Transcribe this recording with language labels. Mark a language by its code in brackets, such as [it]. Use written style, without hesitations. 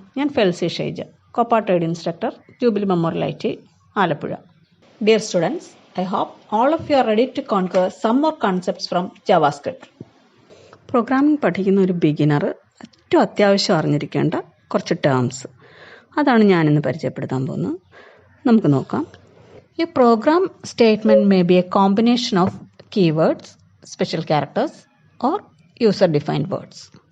[ml] ഞാൻ ഫെൽസി Shaija, Copa trade instructor, jubilee memorial IT, Alappuzha. [en] Dear students, I hope all of you are ready to conquer some more concepts from JavaScript. [ml] Programming പഠിക്കുന്ന ഒരു beginner ഏറ്റവും അത്യാവശ്യം അറിഞ്ഞിരിക്കേണ്ട കുറച്ച് terms, അതാണ് ഞാനിന്ന് പരിചയപ്പെടുത്താൻ പോകുന്നത്. നമുക്ക് നോക്കാം. [en] ഈ program statement may be a combination of keywords, special characters or user defined words.